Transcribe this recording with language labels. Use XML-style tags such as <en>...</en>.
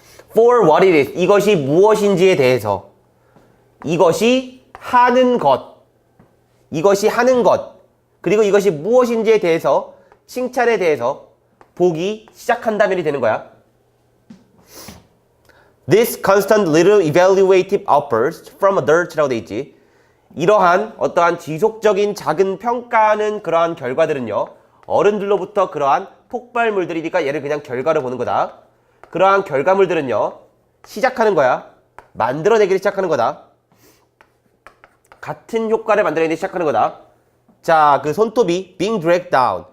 <en>For what it is.</en> <ko>이것이 무엇인지에 대해서. 이것이 하는 것. 이것이 하는 것. 그리고 이것이 무엇인지에 대해서 칭찬에 대해서 보기 시작한다면이 되는 거야.</ko> <en>This constant little evaluative outburst from adults</en> <ko>라고 돼 있지. 이러한 어떠한 지속적인 작은 평가하는 그러한 결과들은요. 어른들로부터 그러한 폭발물들이니까 얘를 그냥 결과로 보는 거다. 그러한 결과물들은요. 시작하는 거야. 만들어내기를 시작하는 거다. 같은 효과를 만들어내기 시작하는 거다. 자, 그 손톱이</ko> <en>being dragged down.</en>